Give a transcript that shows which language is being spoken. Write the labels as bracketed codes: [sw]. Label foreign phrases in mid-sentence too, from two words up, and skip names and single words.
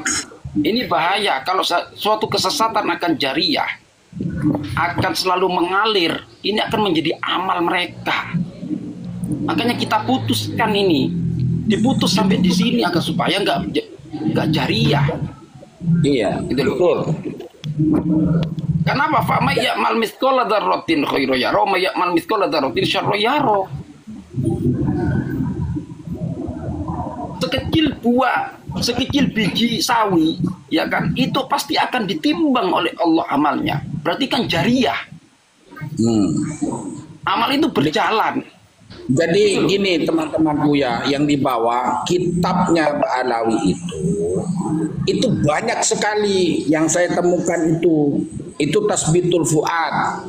[id] Ini bahaya kalau suatu kesesatan akan jariah, akan selalu mengalir. Ini akan menjadi amal mereka. Makanya kita putuskan ini, diputus sampai di sini agar supaya nggak jariah. Iya, gitu loh. Kenapa? [ar] فمن يعمل مثقال ذرة خيرا يره ومن يعمل مثقال ذرة شرا يره. [id] Sekecil buah, sekecil biji sawi, ya kan, itu pasti akan ditimbang oleh Allah amalnya. Berarti kan jariah. Amal itu berjalan. Jadi gini teman-temanku ya, yang dibawa kitabnya Mbak Alawi itu banyak sekali yang saya temukan itu Tasbitul Fuad.